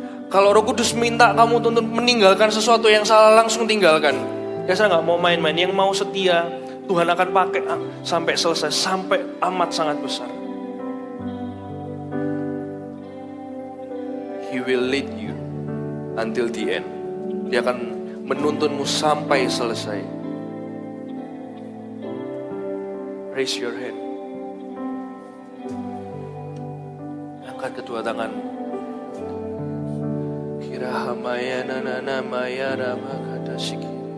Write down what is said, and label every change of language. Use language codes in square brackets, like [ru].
[id] Kalau Roh Kudus minta kamu untuk meninggalkan sesuatu yang salah, langsung tinggalkan. Ya saya gak mau main-main, yang mau setia, Tuhan akan pakai sampai selesai, sampai amat sangat besar. [en] He will lead you until the end. [id] Dia akan menuntunmu sampai selesai. [en] Raise your hand. [id] Angkat kedua tanganmu. Kirahamaya nanana maya ramakata shiki.